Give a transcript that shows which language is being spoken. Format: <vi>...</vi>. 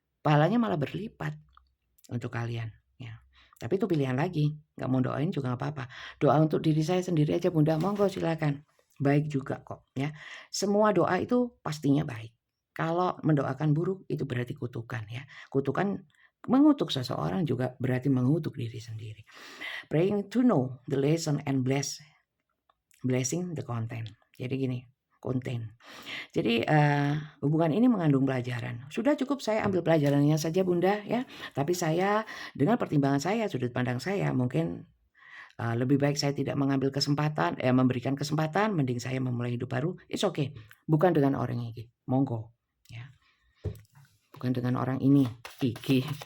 <id>Pahalanya malah berlipat untuk kalian, ya. Tapi itu pilihan lagi, nggak mau doain juga nggak apa-apa. Doa untuk diri saya sendiri aja Bunda, monggo silakan. Baik juga kok, ya. Semua doa itu pastinya baik. Kalau mendoakan buruk itu berarti kutukan, ya. Kutukan mengutuk seseorang juga berarti mengutuk diri sendiri.</id> <en>Praying to know the lesson and blessing the content.</en> <id>Jadi gini, konten. Jadi hubungan ini mengandung pelajaran. Sudah cukup saya ambil pelajarannya saja Bunda, ya. Tapi saya dengan pertimbangan saya, sudut pandang saya, mungkin lebih baik saya tidak mengambil kesempatan, memberikan kesempatan, mending saya memulai hidup baru.</id> <en>It's okay.</en> <id>Bukan dengan orang ini, monggo, ya. Bukan dengan orang ini, iki.</id>